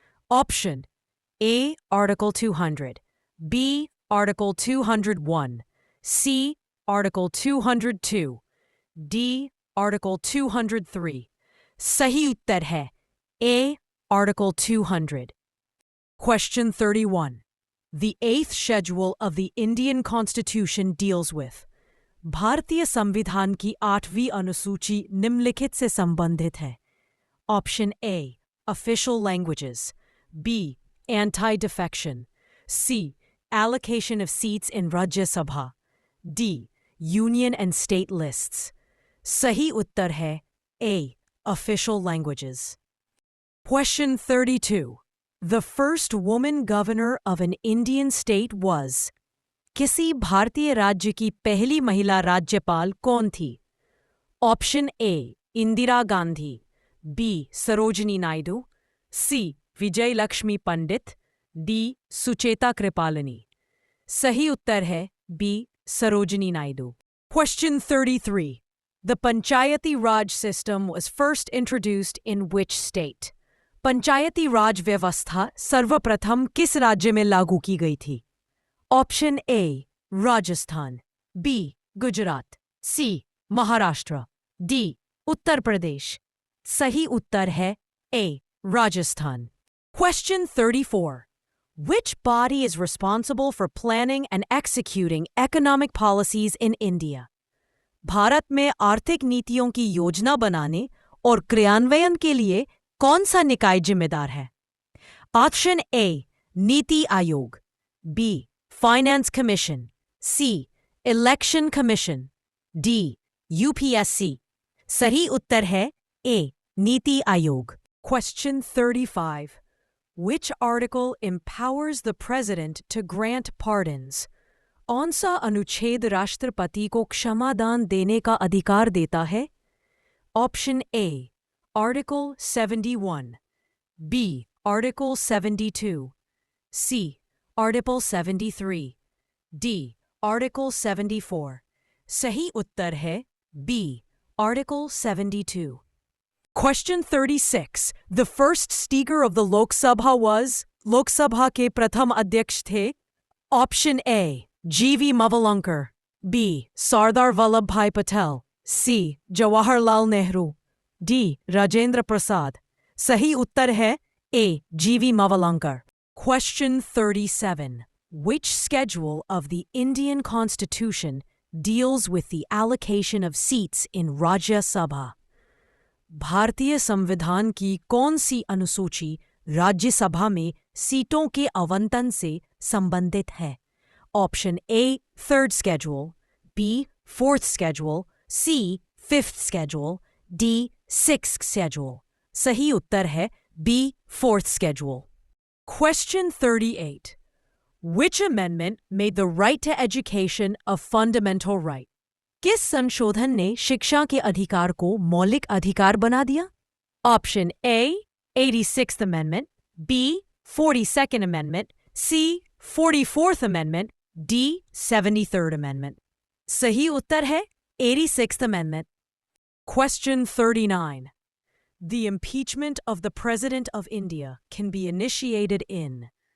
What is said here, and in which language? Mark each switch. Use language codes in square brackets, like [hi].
[en] Option A, Article 200. B, Article 201. C, Article 202. D, Article 203. [hi] सही उत्तर है [en] A, Article 200. Question 31. The 8th schedule of the Indian Constitution deals with. [hi] भारतीय संविधान की 8वीं अनुसूची निम्नलिखित से संबंधित है. [en] Option A, Official Languages. B, Anti-defection. C, Allocation of seats in Rajya Sabha. D, Union and state lists. [hi] सही उत्तर है [en] A, Official Languages. Question 32. The first woman governor of an Indian state was. [hi] किसी भारतीय राज्य की पहली महिला राज्यपाल कौन थी? [en] Option A, Indira Gandhi. [hi] B, Sarojini Naidu. C, Vijay Lakshmi Pandit. D, Sucheta कृपालनी. सही उत्तर है B, Sarojini Naidu. [en] Question 33. The Panchayati Raj system was first introduced in which state? [hi] पंचायती राज व्यवस्था सर्वप्रथम किस राज्य में लागू की गई थी? [en] Option A, Rajasthan. [hi] B, Gujarat. C, Maharashtra. D, Uttar Pradesh. सही उत्तर है [en] A. Rajasthan. Question 34. Which body is responsible for planning and executing economic policies in India? [hi] Bharat में आर्थिक नीतियों की योजना बनाने और क्रियान्वयन के लिए कौन सा निकाय जिम्मेदार है? Option A. NITI Aayog, B. [en] Finance commission, C. Election commission, D. UPSC. [hi] सही उत्तर है A. NITI Aayog. [en] Question 35. Which article empowers the president to grant pardons? [hi] कौन सा अनुच्छेद राष्ट्रपति को क्षमादान देने का अधिकार देता है? [en] Option A. Article 71, B. Article 72, C. Article 73, D. Article 74. [hi] सही उत्तर है [en] B. Article 72. Question 36. The first Speaker of the Lok Sabha was? [hi] लोक सभा के प्रथम अध्यक्ष थे? [en] Option A. G.V. Mavalankar, B. Sardar Vallabhbhai Patel, C. Jawaharlal Nehru, D. Rajendra Prasad. [hi] सही उत्तर है [en] A. G.V. Mavalankar. Question 37. Which schedule of the Indian Constitution deals with the allocation of seats in Rajya Sabha? [hi] भारतीय संविधान की कौन सी अनुसूची राज्यसभा में सीटों के आवंटन से संबंधित है? [en] Option A. Third schedule, B. Fourth schedule, C. Fifth schedule, D. Sixth schedule. [hi] सही उत्तर है [en] B. Fourth schedule. Question 38. Which amendment made the right to education a fundamental right? [hi] किस संशोधन ने शिक्षा के अधिकार को मौलिक अधिकार बना दिया? [en] Option A. 86th Amendment, B. 42nd Amendment, C. 44th Amendment, D. 73rd Amendment. [hi] सही उत्तर है [en] 86th Amendment. Question 39. The impeachment of the President of India can be initiated in.